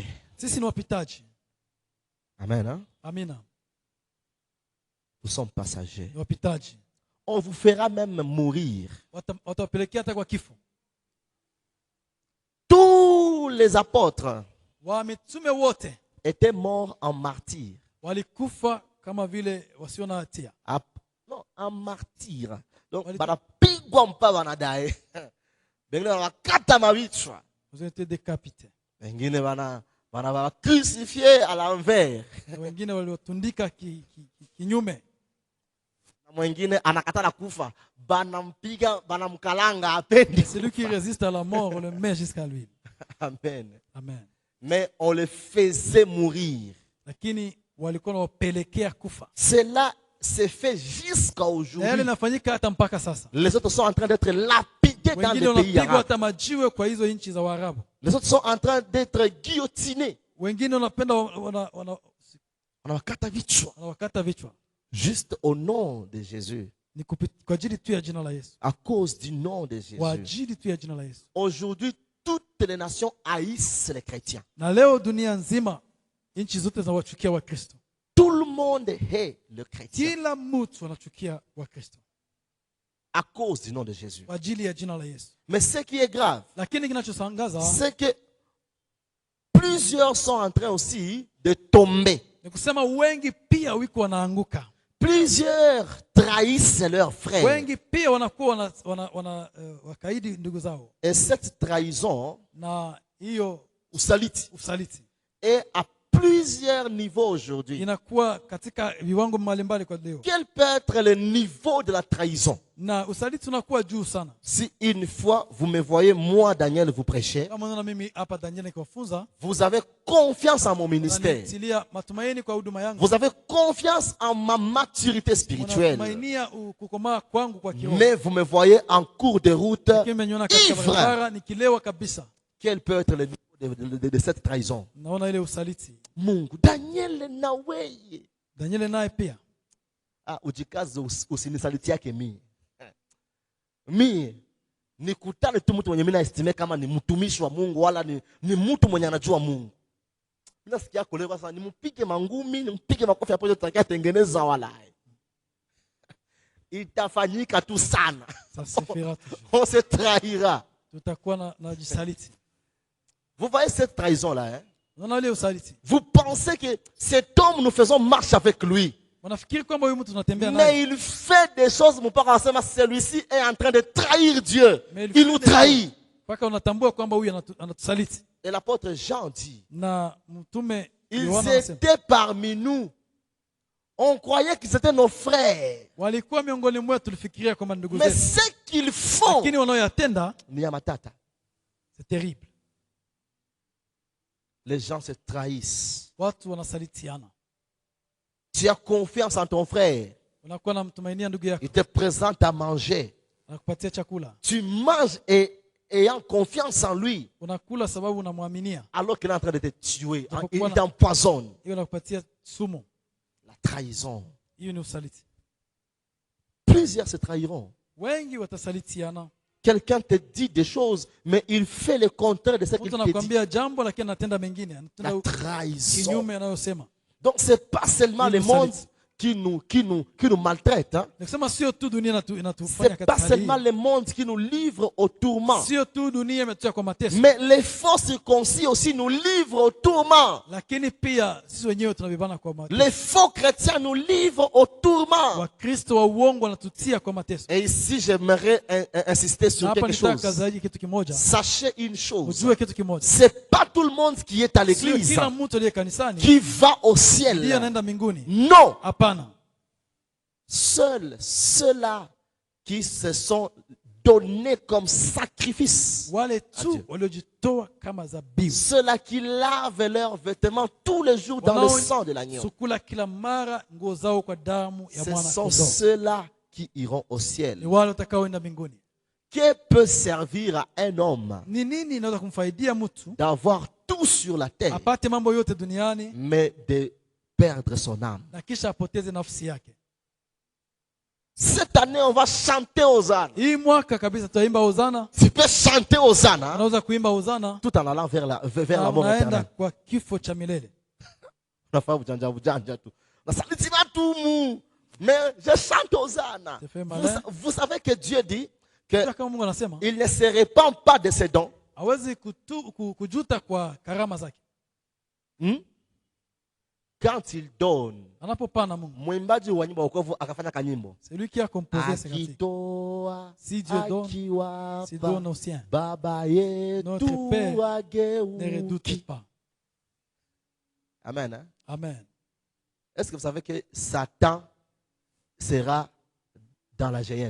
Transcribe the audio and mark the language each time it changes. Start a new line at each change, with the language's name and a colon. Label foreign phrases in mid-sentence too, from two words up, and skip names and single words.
Swahili: Sisi ni wapitaji.
French: Amen. Hein?
Swahili: Amina.
French: Nous sommes passagers.
Swahili: Ni wapitaji.
French: On vous fera même mourir.
Swahili: Watawapelekea hata kwa kifo.
French: Tous les apôtres
Swahili: Wa mitume wote
French: étaient morts en martyr.
Swahili: walikufa kama vile wasio na hatia.
French: Non, en martyr. Donc,
Swahili: Wali- banapigwa mpaka wanadai. Wengine wanakata mavichwa.
French: Ils ont été décapités.
Swahili: Wengine wana
French: crucifié à l'envers.
Swahili: Na wengine waliotundika kinyume. Na mwingine anakatala kufa, banampiga, banamkalanga apendi.
French: Celui qui résiste à la mort, on le met jusqu'à lui. Amen. Amen. Mais on le faisait mourir.
Swahili: Lakini walikuwa wanawapelekea kufa.
French: Cela s'est fait jusqu'à
Swahili: Na yale
French: aujourd'hui.
Swahili: inafanyika hata mpaka sasa.
French: Les autres sont en train d'être lapidés dans
Swahili: Wengine
French: les pays
Swahili: wanapigwa
French: arabes.
Swahili: hata majiwe kwa hizo nchi za Waarabu.
French: Les autres sont en train d'être guillotinés.
Swahili: Wengine wanapenda Wanawakata vichwa. wanawakata vichwa.
French: Juste au nom de Jésus.
Swahili: Ni kwa ajili tu ya jina la Yesu.
French: À cause du nom de
Swahili: Kwa
French: Jésus.
Swahili: ajili tu ya jina la Yesu.
French: Aujourd'hui, toutes les nations haïssent les chrétiens.
Swahili: Na leo dunia nzima nchi zote zinawachukia Wakristo.
French: Tout le monde hait le chrétien
Swahili: Kila mtu anachukia Wakristo
French: à cause du nom de Jésus.
Swahili: kwa ajili ya jina la Yesu.
French: Mais ce qui est grave,
Swahili: Lakini kinachoshangaza
French: c'est que plusieurs sont en train aussi de tomber.
Swahili: ni kusema wengi pia wiko wanaanguka.
French: Plusieurs trahissent leurs frères.
Swahili: Wengi pia wanakuwa wakaidi ndugu zao,
French: Et cette trahison
Swahili: na hiyo usaliti usaliti
French: est à plusieurs niveaux aujourd'hui.
Swahili: inakuwa katika viwango mbalimbali kwa leo,
French: Quel peut être le niveau de la trahison?
Swahili: na usaliti unakuwa juu sana.
French: Si une fois vous me voyez, moi, Daniel, vous prêcher,
Swahili: Kama unaona mimi hapa Daniel nikiwafunza,
French: vous avez confiance en mon ministère.
Swahili: unanitilia matumaini kwa huduma yangu,
French: Vous avez confiance en ma maturité spirituelle.
Swahili: unatumainia kukomaa kwangu kwa kiroho.
French: Mais vous me voyez en cours de route.
Swahili: Lakini mmeniona katika
French: ivre.
Swahili: barabara nikilewa kabisa.
French: Quel peut être le niveau de cette trahison?
Swahili: Naona ile usaliti. Mungu, Daniel na weye. Daniel naye pia Ujikaze usinisaliti yake mimi. mie nikutane tu mtu mwenye mimi naestimate kama ni mtumishi wa Mungu wala ni mtu mwenye anajua Mungu. Mimi nasikia koleva sana, nimpige mangumi, nimpige makofi hapo tutakia tengeneza wala. Itafanyika tu sana.
French: Ça se fera toujours. On se trahira.
Swahili: Tutakuwa na jisaliti.
French: Vous voyez cette trahison là, hein?
Swahili: Unaona usaliti.
French: Vous pensez que cet homme, nous faisons marche avec lui.
Swahili: Wanafikiri kwamba huyu mtu tunatembea naye.
French: Mais il fait des choses, mon père enseigne, celui-ci est en train de trahir Dieu. Il nous trahit.
Swahili: Paka unatambua kwamba huyu anatusaliti.
French: Et l'apôtre Jean dit,
Swahili: Na mtume
French: ils étaient parmi nous. On croyait qu'ils étaient nos frères.
Swahili: Walikuwa miongoni mwetu tulifikiria kwamba ndugu
French: Mais
Swahili: zetu.
French: ce qu'ils font,
Swahili: Lakini wanaoyatenda ni ya matata.
French: c'est terrible. Les gens se trahissent.
Swahili: Watu wanasalitiana.
French: Tu as confiance en ton frère.
Swahili: Unakuwa na mtumainia ndugu yako.
French: Il te présente à manger.
Swahili: Anakupatia chakula.
French: Tu manges et ayant confiance en lui.
Swahili: Unakula sababu unamwaminia.
French: Alors qu'il est en train de te tuer. Il
Swahili: Japokuwa
French: t'empoisonne.
Swahili: hiyo anakupatia sumu.
French: La trahison.
Swahili: Hiyo ni usaliti.
French: Plusieurs se trahiront.
Swahili: Wengi watasalitiana.
French: Quelqu'un te dit des choses, mais il fait le contraire de ce qu'il
Swahili: Mtu
French: te dit.
Swahili: anakuambia jambo lakini anatenda mengine.
French: La
Swahili: Anatenda
French: trahison.
Swahili: kinyume anayosema.
French: Donc c'est pas seulement le monde qui nous maltraite. Hein.
Swahili: Nikisema sio tu dunia inatufanya
French: C'est pas
Swahili: katika
French: seulement
Swahili: hali.
French: le monde qui nous livre au tourment.
Swahili: Sio tu dunia imetutia kwa mateso.
French: Mais les faux circoncis aussi nous livrent au tourment.
Swahili: Lakini pia sisi wenyewe tunabebana kwa mateso.
French: Les faux chrétiens nous livrent au tourment.
Swahili: Wakristo wa uongo wanatutia kwa mateso.
French: Et ici, j'aimerais insister sur
Swahili: Hapa
French: quelque
Swahili: nitaka
French: chose.
Swahili: zaidi kitu kimoja.
French: Sachez une chose.
Swahili: Ujue kitu kimoja.
French: C'est pas tout le monde qui est à
Swahili: Sio
French: l'église
Swahili: kila mtu aliye kanisani
French: qui va au
Swahili: ndiye
French: ciel.
Swahili: anaenda mbinguni.
French: Non.
Swahili: Hapana.
French: Seuls ceux-là qui se sont donnés comme sacrifice.
Swahili: Wale tu waliojitoa kama zabibu.
French: Ceux-là qui lavent leurs vêtements tous les jours dans le sang de l'agneau.
Swahili: Sukula kila mara nguo zao kwa damu ya
French: Ce
Swahili: mwana
French: sont
Swahili: kondoo.
French: ceux-là qui iront au ciel.
Swahili: Ni wale watakaoenda mbinguni.
French: Que peut servir à un homme
Swahili: Ni nini inaweza kumfaidia mtu
French: d'avoir tout sur la terre,
Swahili: apate mambo yote duniani
French: mais de perdre son âme?
Swahili: na kisha apoteze nafsi yake?
French: Cette année, on va chanter Hosanna.
Swahili: Hii mwaka kabisa tutaimba Hosana.
French: Tu peux chanter Hosanna
Swahili: Unaweza kuimba Hosana
French: tout en allant vers la
Swahili: na
French: mort
Swahili: unaenda
French: éternelle.
Swahili: kwa kifo cha milele. Unafanya ujanja tu. Nasaliti watu mu.
French: Mais je chante Hosanna. C'est fait malin. Vous savez que Dieu dit que
Swahili: Kama Mungu anasema
French: il ne se répand pas de ses dons.
Swahili: hawezi kujuta kwa karama zake.
French: Hmm? Quand il donne,
Swahili: Anapopana Mungu, mwimbaji wa nyimbo wokovu akafanya kanyimbo.
French: c'est lui qui a composé ces cantiques.
Swahili: Akitoa,
French: Si Dieu donne, s'il
Swahili: akiwapa,
French: donne aux siens,
Swahili: Baba
French: Notre
Swahili: yetu
French: Père, ne redoutez
Swahili: ageuki.
French: pas. Amen. Hein? Amen. Est-ce que vous savez que Satan sera dans la géhenne?